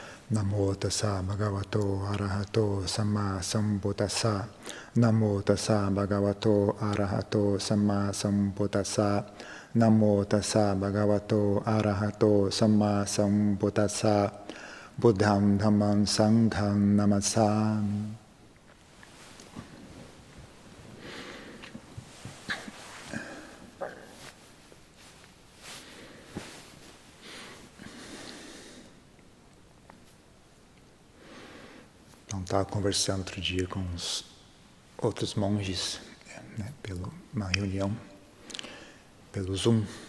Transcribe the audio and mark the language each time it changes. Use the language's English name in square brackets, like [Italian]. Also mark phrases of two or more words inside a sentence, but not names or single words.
[Pali] Namo tassa bhagavato arahato samma sambuddhassa. Namo tassa bhagavato arahato samma sambuddhassa. Namo tassa bhagavato arahato samma sambuddhassa. Buddham dhammam sangham namassami. [Portuguese] Então, estava conversando outro dia com os outros monges, né, uma reunião pelo Zoom,